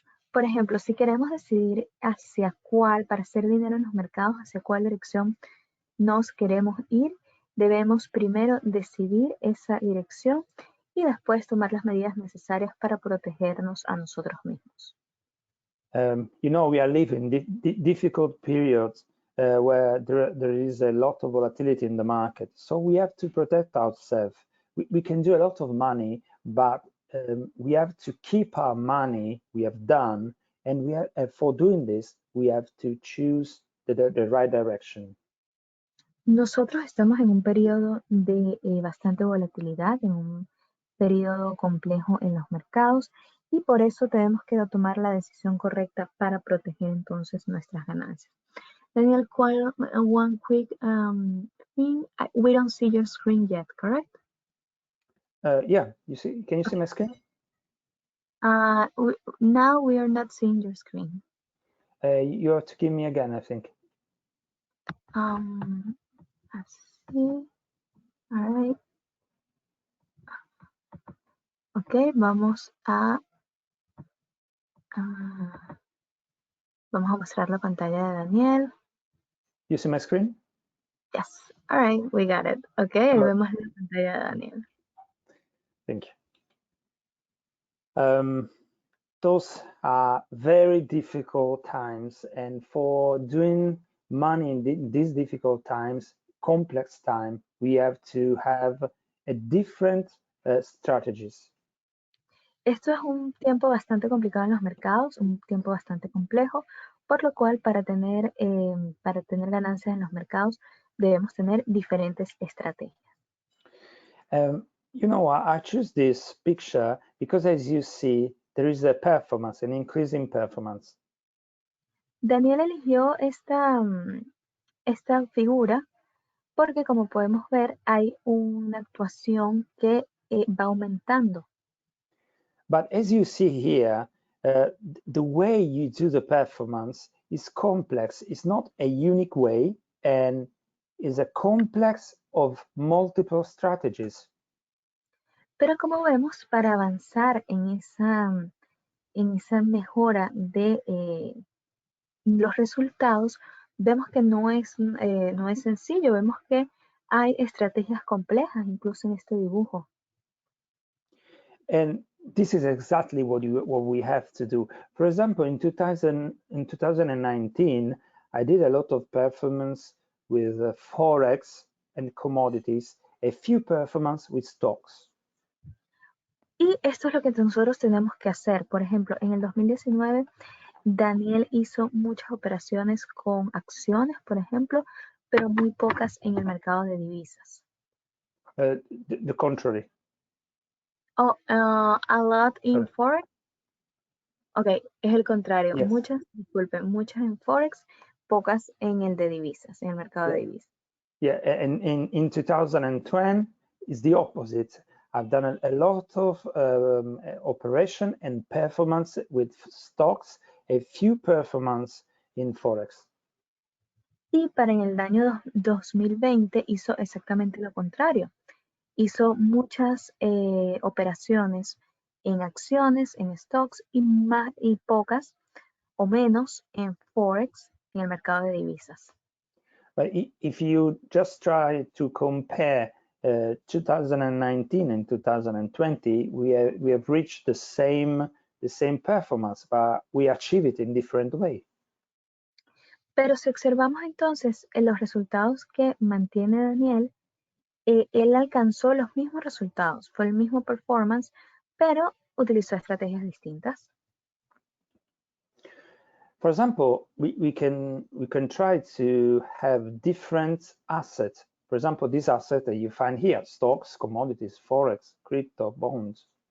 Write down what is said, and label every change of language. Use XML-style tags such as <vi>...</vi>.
<es>Por ejemplo, si queremos decidir hacia cuál, para hacer dinero en los mercados, hacia cuál dirección nos queremos ir, debemos primero decidir esa dirección y después tomar las medidas necesarias para protegernos a nosotros mismos.</es> <en>You know, we are living difficult periods where there is a lot of volatility in the market. So we have to protect ourselves. We can do a lot of money, but we have to keep our money we have done, and for doing this, we have to choose the right direction.</en> <es>Nosotros estamos en un periodo de bastante volatilidad, en un periodo complejo en los mercados, y por eso tenemos que tomar la decisión correcta para proteger entonces nuestras ganancias.</es> <en>Daniel, one quick thing. We don't see your screen yet, correct? Yeah, can you see my screen? Now we are not seeing your screen. You have to give me again, I think.</en> <es>Así. Ok, vamos a mostrar la pantalla de Daniel.</es> <en>You see my screen? Yes, all right, we got it.</en> <es>Ok, ahí vemos la pantalla de Daniel.</es> <en>Thank you. Those are very difficult times, and for doing money in these difficult times, complex time, we have to have a different strategies.</en> <es>Esto es un tiempo bastante complicado en los mercados, un tiempo bastante complejo, por lo cual para tener ganancias en los mercados debemos tener diferentes estrategias.</es> <en>You know, I choose this picture because, as you see, there is a performance, an increase in performance.</en> <es>Daniel eligió esta figura porque, como podemos ver, hay una actuación que va aumentando.</es> <en>But as you see here, the way you do the performance is complex. It's not a unique way, and is a complex of multiple strategies.</en> <es>Pero como vemos, para avanzar en esa mejora de los resultados, vemos que no es sencillo, vemos que hay estrategias complejas incluso en este dibujo.</es> <en>And this is exactly what we have to do. For example, in 2019, I did a lot of performance with Forex and commodities, a few performance with stocks.</en> <es>Y esto es lo que nosotros tenemos que hacer. Por ejemplo, en el 2019, Daniel hizo muchas operaciones con acciones, por ejemplo, pero muy pocas en el mercado de divisas.</es> <en>The contrary. Oh, a lot in Forex. Ok,</en> <es>es el contrario.</es> <en>Yes.</en> <es>Muchas en Forex, pocas en el de divisas, en el mercado de divisas.</es> <en>Yeah, and in 2020 is the opposite. I've done a lot of operation and performance with stocks, a few performance in Forex.</en> <es>Y para en el año 2020 hizo exactamente lo contrario. Hizo muchas operaciones en acciones, en stocks y pocas o menos en Forex, en el mercado de divisas.</es> <en>But if you just try to compare 2019 and 2020, we have reached the same performance, but we achieve it in different way.</en> <es>Pero si observamos entonces los resultados que mantiene Daniel, él alcanzó los mismos resultados, fue el mismo performance, pero utilizó estrategias distintas.</es> <en>For example, we can try to have different assets. For example, this asset that you find here: stocks, commodities, forex, crypto, bonds.</en>